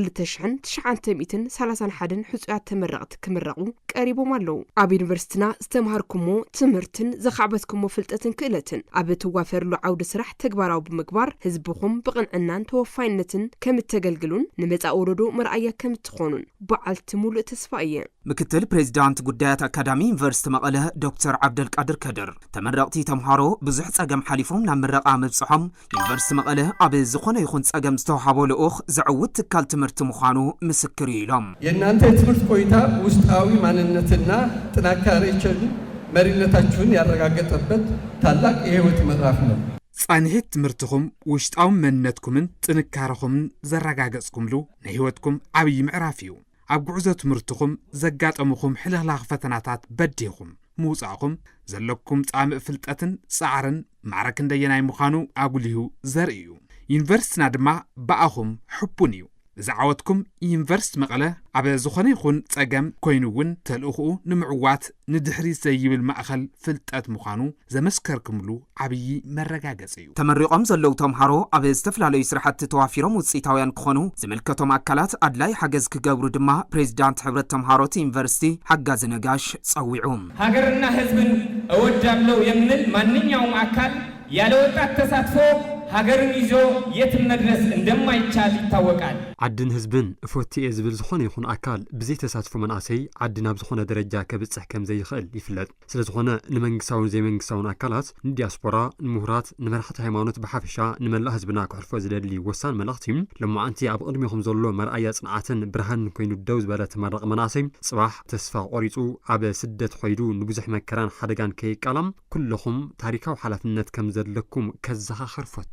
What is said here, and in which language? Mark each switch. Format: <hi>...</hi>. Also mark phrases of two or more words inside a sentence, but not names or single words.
<ti>2931 ሕጹያት ተመረቕቲ ክምረቑ ቀሪቦም ኣለዉ ኣብ ዩኒቨርሲቲና ዝተምሃርኩሞ ትምህርትን ዘኻዕበትኩሞ ፍልጠትን ክእለትን ኣብ እትዋፈርሉ ዓውዲ ስራሕ ተግባራዊ ብምግባር ህዝብኹም ብቕንዕናን ተወፋይነትን ከም እተገልግሉን ንመጻኢ ወለዶ መርኣያ ከም እትኾኑን በዓልቲ ሙሉእ ተስፋ እየ ምክትል ፕሬዚዳንት ጉዳያት አካዳሚ ዩኒቨርሲቲ መቐለ ዶክተር ዓብደልቃድር ከድር ተመረቕቲ ተምሃሮ ብዙሕ ጸገም ሓሊፎም ናብ ምረቓ ምብጽሖም ዩኒቨርሲቲ መቐለ ኣብ ዝኾነ ይኹን ጸገም ዝተውሃቦ ልኡኽ ዝዕውት ትካል ትምህርቲ ምዃኑ ምስክር ኢሎም</ti> <am>የእናንተ የትምህርት ቆይታ ውስጣዊ ማንነትና ጥንካሬያችሁን መሪነታችሁን ያረጋገጠበት ታላቅ የህይወት ምዕራፍ ነው</am> <ti>ጻንሒት ትምህርትኩም ውሽጣዊ መንነትኩምን ጥንካሬኹምን ዘረጋገጽኩምሉ ንህይወትኩም ዓብይ ምዕራፍ እዩ ኣብ ጉዕዞ ትምህርትኩም ዘጋጠሙኩም ሕልኽላኽ ፈተናታት በዲኹም ምውጻእኩም ዘለኩም ጻምእ ፍልጠትን ጻዕርን ማዕረክ እንደየናይ ምዃኑ ኣጉሊሁ ዘርኢ እዩ ዩኒቨርሲቲና ድማ በኣኹም ሕቡን እዩ ዓወትኩም ዩኒቨርሲቲ መቐለ ኣብ ዝኾነ ይኹን ጸገም ኮይኑውን ተልእኹኡ ንምዕዋት ንድሕሪ ዘይብል ማእኸል ፍልጠት ምዃኑ ዘመስከርክምሉ ዓብይ መረጋገጽ እዩ ተመሪቖም ዘለዉ ተምሃሮ ኣብ ዝተፈላለዩ ስራሕቲ ተዋፊሮም ውጽኢታውያን ክኾኑ ዝምልከቶም ኣካላት ኣድላይ ሓገዝ ክገብሩ ድማ ፕሬዚዳንት ሕብረት ተምሃሮት ዩኒቨርሲቲ ሓጋዝ ነጋሽ ጸዊዑ</ti> <am>ሃገርና ህዝብን እወዳለሁ የሚል ማንኛውም አካል ያለ ወጣት ተሳትፎ ሀገርን ይዞ የትም መድረስ እንደማይቻል ይታወቃል</am> <ti>ዓድን ህዝብን እፎትየ ዝብል ዝኾነ ይኹን ኣካል ብዘይ ተሳትፎ መናእሰይ ዓድን ኣብ ዝኾነ ደረጃ ከብጽሕ ከም ዘይኽእል ይፍለጥ ስለዝኾነ ንመንግስታውን ዘይመንግስታውን ኣካላት ንዲያስፖራ ንምሁራት ንመራሕቲ ሃይማኖት ብሓፈሻ ንመላእ ህዝብና ክሕልፎ ዝደሊ ወሳን መልእኽቲ ለማዓንቲ ኣብ ቅድሚኹም ዘሎ መርኣያ ጽንዓትን ብርሃን ኮይኑ ደው ዝበለ ተመረቕ መናእሰይ ጽባሕ ተስፋ ቆሪጹ ኣብ ስደት ኾይዱ ንብዙሕ መከራን ሓደጋን ከይቃላም ኩልኹም ታሪካዊ ሓላፍነት ከም ዘለኩም ከዘኻኽርፈቱ</ti>